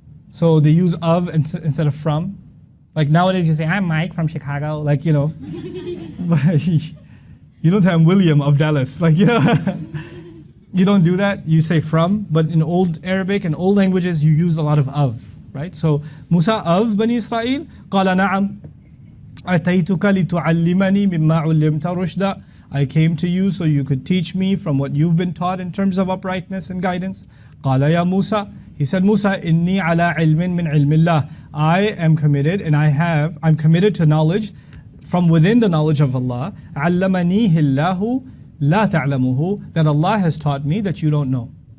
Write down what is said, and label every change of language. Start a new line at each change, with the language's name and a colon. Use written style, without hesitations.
English: So they use of instead of from. Like nowadays you say, I'm Mike from Chicago, But you don't say I'm William of Dallas, You don't do that, you say from, but in Old Arabic and old languages you use a lot of, right? So Musa of Bani Israel,
Arabic: قال نعم أتيتك لتعلمني مما علمت رشدا.
English: I came to you so you could teach me from what you've been taught in terms of uprightness and guidance.
Arabic: قال يا موسى.
English: He said, Musa,
Arabic: إني على علم من علم الله.
English: I am committed and I'm committed to knowledge from within the knowledge of Allah.
Arabic: علمنيه الله لا تعلمه.
English: That Allah has taught me that you don't know.